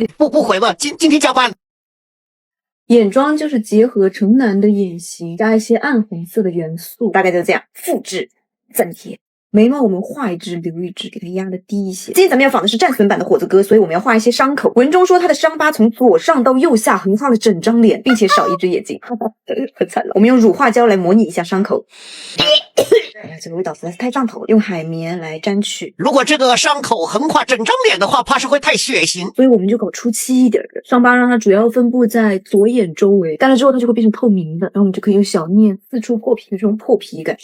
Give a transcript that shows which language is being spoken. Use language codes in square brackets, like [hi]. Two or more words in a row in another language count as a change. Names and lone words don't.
[zh] 不回了，今天加班。眼妝就是結合城南的眼型，加一些暗紅色的元素，大概就這樣，複製粘貼。眉毛我們畫一支留一支，給它壓得低一些。今天咱們要仿的是戰損版的火子哥，所以我們要畫一些傷口。文中說他的傷疤從左上到右下橫畫了整張臉，並且少一隻眼睛，很慘了。我們用乳化膠來模擬一下傷口。哎呀，這個味道實在是太上頭了，用海綿來沾去。如果這個傷口橫跨整張臉的話，怕是會太血腥，所以我們就搞初期一點的傷疤，讓它主要分布在左眼周圍，乾了之後它就會變成透明的，然後我們就可以用小鑷四處破皮的這種破皮感。